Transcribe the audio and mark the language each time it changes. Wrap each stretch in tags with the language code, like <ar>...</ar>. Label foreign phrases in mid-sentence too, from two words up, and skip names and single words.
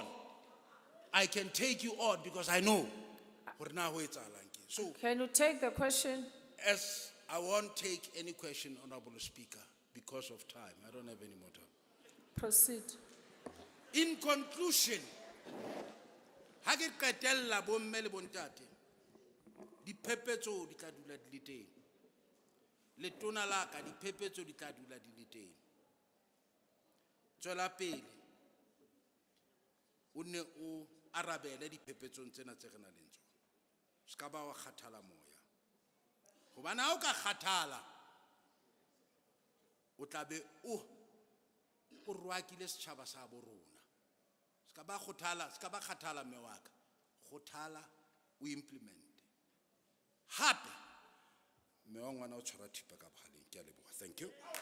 <en>I can take you on because I know. So, Can you take the question? as I won't take any question, Honorable Speaker, because of time. I don't have any more time. Proceed. In conclusion,</en> <st>hake qetella bomme le bontate, diphephetso di tla dula di le teng. Letona la ka diphephetso di tla dula di le teng. Tswela pele o ne o arabele diphephetsong tsena tse re nang le tsona. Ska ba wa kgathala moya. Hobane ha o ka kgathala o tla be o rwakile setjhaba sa bo rona. Ska ba kgathala mme wa ka. Kgothala o implement. Hape mme wa ngwana o tshwara thipa ka bohaleng. Ke a leboha.</st> <en>Thank you.</en>